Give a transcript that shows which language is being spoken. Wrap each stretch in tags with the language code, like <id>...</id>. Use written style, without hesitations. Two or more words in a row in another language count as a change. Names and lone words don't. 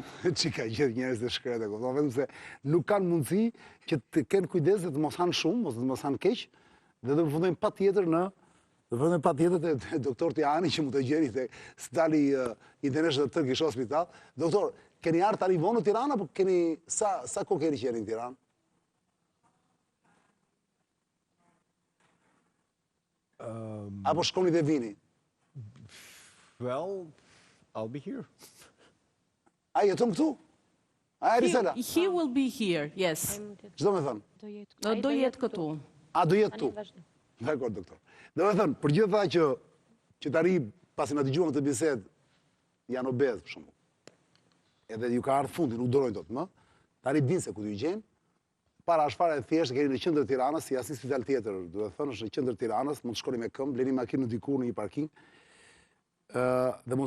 <sq>Që ka gjithë njerëz të shkretë, vetëm se nuk kanë mundësi që të kenë kujdes dhe të mos hanë shumë, ose të mos hanë keq, dhe të përfundojmë patjetër te doktor Cani, që mund të gjeni te Stali International Turkish Hospital. Doktor, keni ardhur tani vonë në Tiranë apo keni sa kohë keni qenë në Tiranë? Apo shkoni dhe vini?</sq> <en>Well, I'll be here.</en> <sq>A jeton këtu? A e Risela?</sq> <en>He will be here, yes.</en> <sq>Çdo me thënë? Do jetë këtu. A do jetë këtu? Dakor, doktor. Do me thënë, për gjithë tha që tani pasi na dëgjuan këtë bisedë, janë obez për shembull. Edhe ju ka ardhur fundi, nuk durojnë dot më. Tani dinë se ku t'ju gjejnë. Para është fare e thjeshtë, keni në qendër Tiranës, si asnjë spital tjetër, duhet thënë, është në qendër Tiranës, mund të shkoni me këmbë, bleni makinë në diku në një parking, dhe mund të</sq>